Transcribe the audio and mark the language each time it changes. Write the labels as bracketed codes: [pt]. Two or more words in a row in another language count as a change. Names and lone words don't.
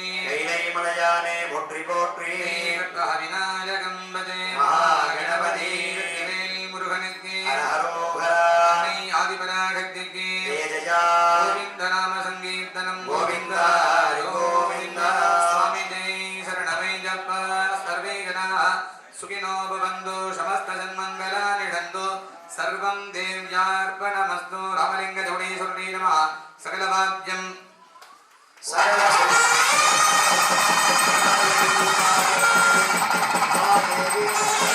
[ta] கைலை மலையானே போற்றி போற்றி விநாயகம் பதே மகாகணபதி முருகனுக்கு ஹரோஹரா ஆதிபராகத்திற்கு ஜெயா கோவிந்த நாம சங்கீர்த்தனம் கோவிந்தா ஹரி கோவிந்தா [sa] स्वामी जय शरणमे जप सर्वे जनाः सुखिनो भवन्तु समस्त सन्मङ्गलानि भवन्तु सर्वं देव्यार्पणमस्तु रामलिङ्गजोडीश्वरी नमः सकलवाद्यं सकल